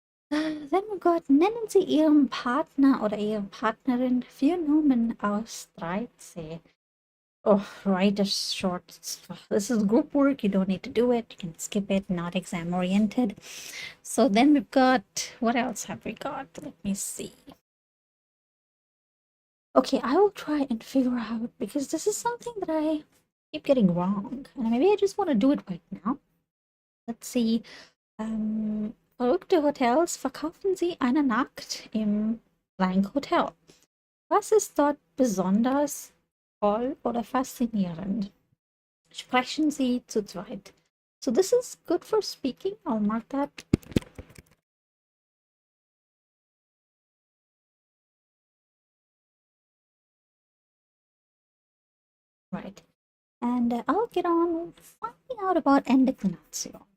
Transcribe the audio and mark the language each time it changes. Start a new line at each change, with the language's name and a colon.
English: Then we got,
German: nennen Sie Ihren Partner oder Ihre Partnerin vier Nomen aus 13.
English: Oh, write a short. This is group work. You don't need to do it. You can skip it. Not exam oriented. So then we've got, what else have we got? Let me see. Okay, I will try and figure out because this is something that I keep getting wrong. And maybe I just want to do it right now. Let's see.
German: Verrückte Hotels, verkaufen Sie eine Nacht im blank Hotel. Was ist dort besonders toll oder faszinierend? Sprechen Sie zu zweit.
English: So this is good for speaking. I'll mark that. Right. And I'll get on finding out about endeclinatio.